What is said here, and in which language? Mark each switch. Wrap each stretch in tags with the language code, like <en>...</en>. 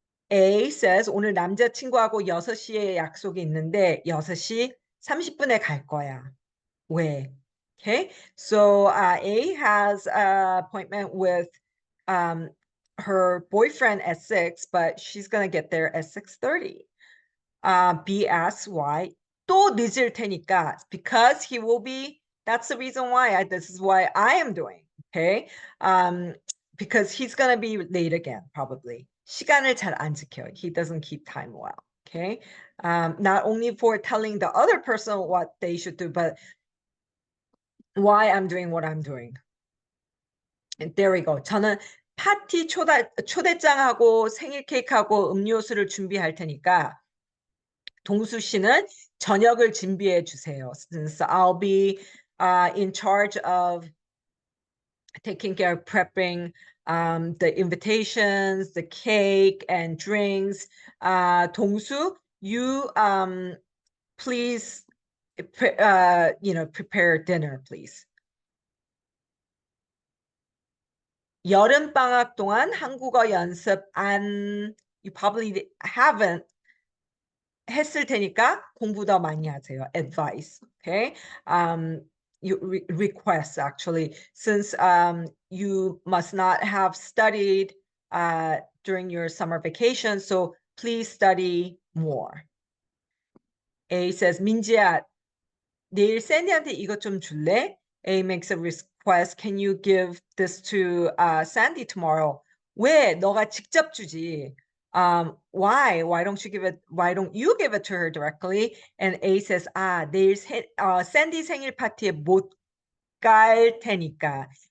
<ko>A says 오늘 남자친구하고 6시에 약속이 있는데 6시 30분에 갈 거야. 왜?</ko> <en>Okay, so A has an appointment with her boyfriend at 6, but she's gonna get there at 6:30. B asks why.</en> <ko>또 늦을 테니까,</ko> <en>because he will be, that's the reason why this is why I am doing. Okay, because he's gonna be late again, probably.</en> <ko>시간을 잘 안 지켜.</ko> <en>He doesn't keep time well. Okay, not only for telling the other person what they should do, but why I'm doing what I'm doing. And there we go.</en> <ko>저는 파티 초대장하고 생일 케이크하고 음료수를 준비할 테니까 동수 씨는 저녁을 준비해 주세요.</ko> <en>Since I'll be in charge of taking care of prepping the invitations, the cake and drinks. 동수, you please prepare dinner, please.</en> <ko>여름 방학 동안 한국어 연습</ko> <en>you probably haven't</en> <ko>했을 테니까 공부 더 많이 하세요.</ko> <en>Advice, okay? You request, actually, since you must not have studied during your summer vacation, so please study more.</en> <ko>A says, 민지야, 내일 샌디한테 이것 좀 줄래?</ko> <en>A makes a request, can you give this to Sandy tomorrow?</en> <ko>왜? 너가 직접 주지.</ko> <en>Why don't you give it to her directly? And A says,</en> <ko>내일 샌디 생일 파티에 못 갈 테니까.</ko>